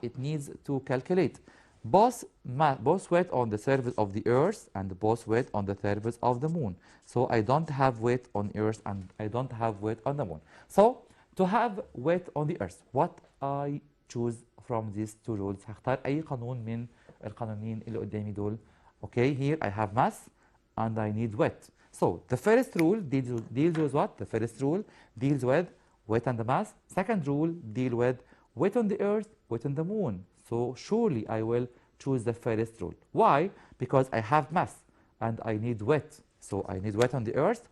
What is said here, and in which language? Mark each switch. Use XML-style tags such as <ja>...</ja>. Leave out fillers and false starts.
<en>It needs to calculate both weight on the surface of the Earth and both weight on the surface of the Moon. So I don't have weight on Earth and I don't have weight on the Moon. So to have weight on the Earth, what I choose from these two rules?</en> <ar>هختار أي قانون من القانونين اللي قدامي دول.</ar> <en>Okay, here I have mass and I need weight. So the first rule deals with what? The first rule deals with weight and the mass. Second rule deal with weight on the Earth, weight on the Moon. So surely I will choose the first rule. Why? Because I have mass and I need weight. So I need weight on the Earth.</en>